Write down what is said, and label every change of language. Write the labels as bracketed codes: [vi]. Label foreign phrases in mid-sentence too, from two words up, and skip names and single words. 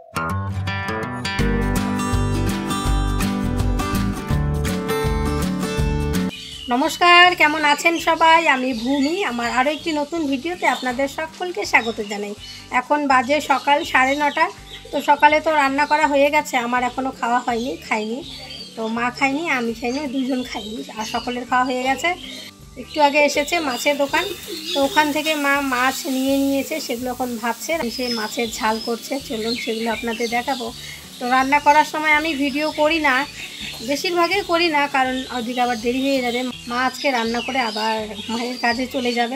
[bn] নমস্কার কেমন আছেন সবাই আমি ভূমি আমার আরো একটি নতুন ভিডিওতে আপনাদের সকলকে স্বাগত জানাই। এখন বাজে সকাল 9:30 তো সকালে তো রান্না করা হয়ে গেছে আমার এখনো খাওয়া হয়নি খাইনি তো মা খাইনি আমি খাইনি দুইজন খাইনি আর সকলের খাওয়া হয়ে গেছে। একটু আগে এসেছে মাছের দোকান তো ওখান থেকে মা মাছ নিয়ে নিয়েছে সেগুলো এখন ভাজছে সে মাছের ঝাল করছে চলুন সেগুলো আপনাদের দেখাবো। তো রান্না করার সময় আমি ভিডিও করি না বেশিরভাগই করি না কারণ ওদিকে আবার দেরি হয়ে যাবে মা আজকে রান্না করে আবার মায়ের কাজে চলে যাবে।